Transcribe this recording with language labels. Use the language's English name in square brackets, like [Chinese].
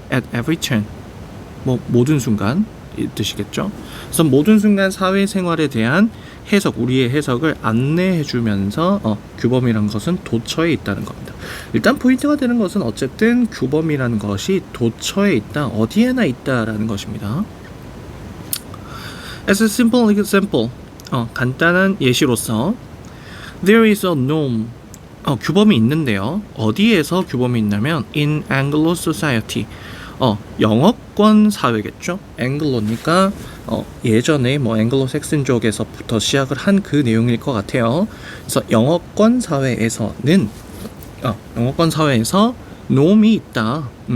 [English] At every turn, [Korean] 모든 순간 이 뜻이겠죠. 그래서 모든 순간 사회생활에 대한 해석, 우리의 해석을 안내해 주면서 규범이라는 것은 도처에 있다는 겁니다. 일단 포인트가 되는 것은 어쨌든 규범이라는 것이 도처에 있다, 어디에나 있다라는 것입니다. [English] As a simple example, [Korean] 간단한 예시로서 [English] There is a norm. [Korean] 규범이 있는데요. 어디에서 규범이 있냐면 [English] in Anglo society. [Korean] 영어권 사회겠죠. 앵글로니까 예전에 앵글로색슨족에서부터 시작을 한 그 내용일 것 같아요. 그래서 영어권 사회에서는 영어권 사회에서 놈이 있다.